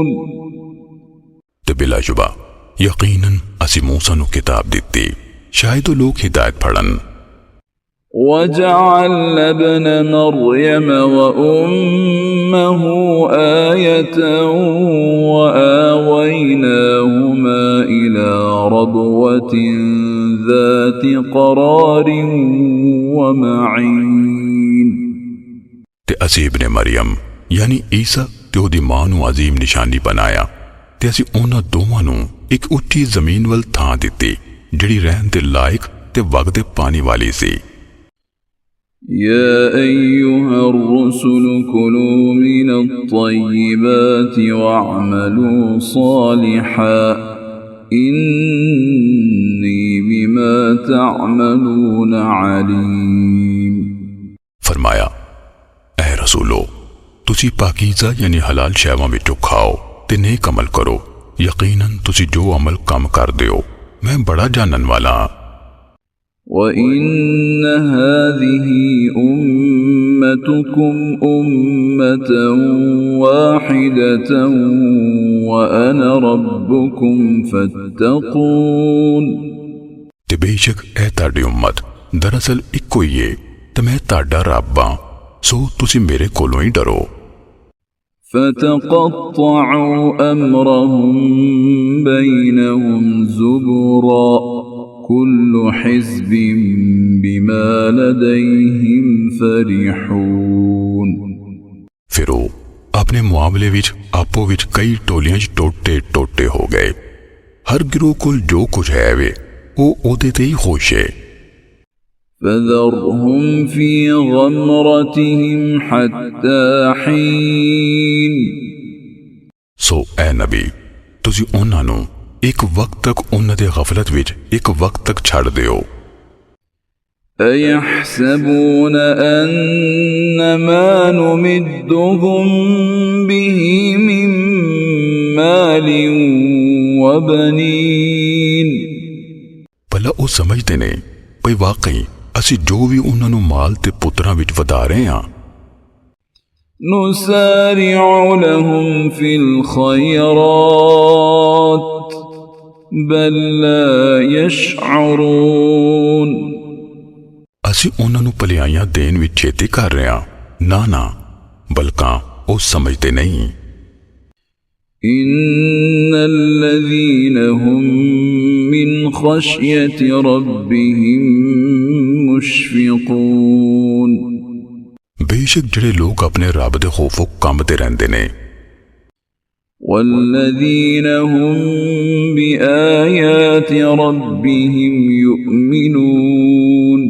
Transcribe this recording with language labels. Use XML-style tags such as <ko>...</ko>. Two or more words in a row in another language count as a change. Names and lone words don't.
<pa>ਤੇ ਬਿਲਾਸ਼ੁਬਾ ਯਕੀਨਨ ਅਸੀ ਮੂਸਾ ਨੂ ਕਿਤਾਬ ਦਿਤੀ ਸ਼ਾਇਦ ਵੋ ਲੋਗ ਹਿਦਾਇਤ ਫੜਨ।</pa> <ar>وجعلنا ابن مريم وأمه آية وآويناهما إلى ربوة ذات قرار ومعين.</ar> <pa>ਤੇ ਅਸੀ ਇਬਨੇ ਮਰੀਅਮ ਯਾਨੀ ਈਸਾ ਤੇ ਓਦੀ ਮਾਂ ਨੂ ਅਜ਼ੀਮ ਨਿਸ਼ਾਨੀ ਬਣਾਇਆ ਤੇ ਅਸੀ ਉਨ੍ਹਾਂ ਦੋਵਾਂ ਨੂ ਏਕ ਉੱਚੀ ਜ਼ਮੀਨ ਵਲ ਥਾਂ ਦਿਤੀ ਜਿਹੜੀ ਰਹਨ ਦੇ ਲਾਇਕ ਤੇ ਵਗਦੇ ਪਾਣੀ ਵਾਲੀ ਸੀ।</pa> <ar>يا أيها الرسل كلوا من الطيبات واعملوا صالحا إني بما تعملون عليم.</ar> <pa>ਫ਼ਰਮਾਇਆ ਐ ਰਸੂਲੋ ਤੁਸੀ ਪਾਕੀਜ਼ਾ ਯਾਨੀ ਹਲਾਲ ਸ਼ੈਵਾਂ ਵਿਚੋਂ ਖਾਓ ਤੇ ਨੇਕ ਅਮਲ ਕਰੋ ਯਕੀਨਨ ਤੁਸੀ ਜੋ ਅਮਲ ਕਮ ਕਰ ਦਿਓ ਮੈਂ ਬੜਾ ਜਾਨਣ ਵਾਲਾ।</pa> <ar>وإن هذه أمتكم أمة واحدة وأنا ربكم فاتقون.</ar> <pa>ਤੇ ਬੇਸ਼ਕ ਐ ਤਾੜੀ ਉੱਮਤ ਦਰਅਸਲ ਇੱਕੋ ਹੀ ਹੈ ਤੇ ਮੈਂ ਤਾੜਾ ਰੱਬ ਹਾਂ ਸੋ ਤੁਸੀ ਮੇਰੇ ਕੋਲੋਂ ਹੀ ਡਰੋ।</pa> <ar>فتقطعوا أمرهم بينهم زبرا كل حزب بما لديهم فرحون.</ar> <pa>ਫਿਰ ਵੋ ਅਪਨੇ ਮੁਆਮਲੇ ਵਿਚ ਆਪੋ ਵਿਚ ਕਈ ਟੋਲੀਆਂ ਚ ਟੋਟੇ ਟੋਟੇ ਹੋ ਗਏ। ਹਰ ਗਿਰੋਹ ਕੋਲ ਜੋ ਕੁਛ ਹੈ ਵੇ ਵੋ ਓਦੇ ਤੇ ਹੀ ਖੁਸ਼ ਹੈ।</pa> <ar>فذرهم في غمرتهم حتى حين.</ar> <pa>ਸੋ ਐ ਨਬੀ ਤੁਸੀ ਉਨ੍ਹਾਂ ਨੂ ਏਕ ਵਕਤ ਤਕ ਉਨ੍ਹਾਂ ਦੇ ਗਫ਼ਲਤ ਵਿਚ ਏਕ ਵਕਤ ਤਕ ਛੜ ਦਿਓ।</pa> <ar>أيحسبون أنما نمدهم به من مال وبنين.</ar> <pa>ਭਲਾ ਵੋ ਸਮਝਤੇ ਨੇ ਭਈ ਵਾਕਈ ਅਸੀ ਜੋ ਭੀ ਉਨ੍ਹਾਂ ਨੂ ਮਾਲ ਤੇ ਪੁੱਤਰਾਂ ਵਿਚ ਵਧਾ ਰਹੇ ਹਾਂ।</pa> <ar>نسارع لهم في الخيرات بل لا يشعرون.</ar> <pa>ਅਸੀ ਉਨ੍ਹਾਂ ਨੂ ਭਲਾਈਆਂ ਦੇਣ ਵਿਚ ਛੇਤੀ ਕਰ ਰਹੇ ਹਾਂ ਨਾ ਨਾ ਬਲਕਿ ਵੋ ਸਮਝਤੇ ਨਹੀਂ।</pa> <ar>إن الذين هم من خشية ربهم مشفقون.</ar> <pa>ਬੇਸ਼ਕ ਜਿਹੜੇ ਲੋਗ ਅਪਨੇ ਰੱਬ ਦੇ ਖ਼ੌਫ਼ੋਂ ਕੰਬਦੇ ਰਹੰਦੇ ਨੇ।</pa> <ar>والذين هم بآيات ربهم يؤمنون.</ar>